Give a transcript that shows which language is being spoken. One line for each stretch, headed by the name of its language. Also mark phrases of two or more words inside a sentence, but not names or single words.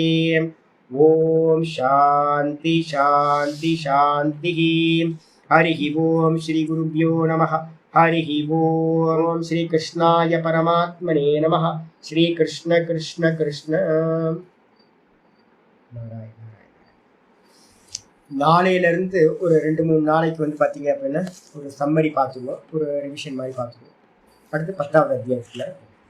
Sanskrit: ओम शांति शांति शांति। हरि ओम श्री गुरुभ्यो नमः। हरि ओम श्री कृष्णाय परमात्मने नमः। श्री कृष्ण कृष्ण कृष्ण।
Tamil: நாளையிலிருந்து ஒரு 2-3 நாளைக்கு வந்து பார்த்தீங்க அப்படின்னா ஒரு சம்மரி பார்த்துக்குவோம், ஒரு ரிவிஷன் மாதிரி பார்த்துக்குவோம். அடுத்து 10வது அத்தியாயத்தில்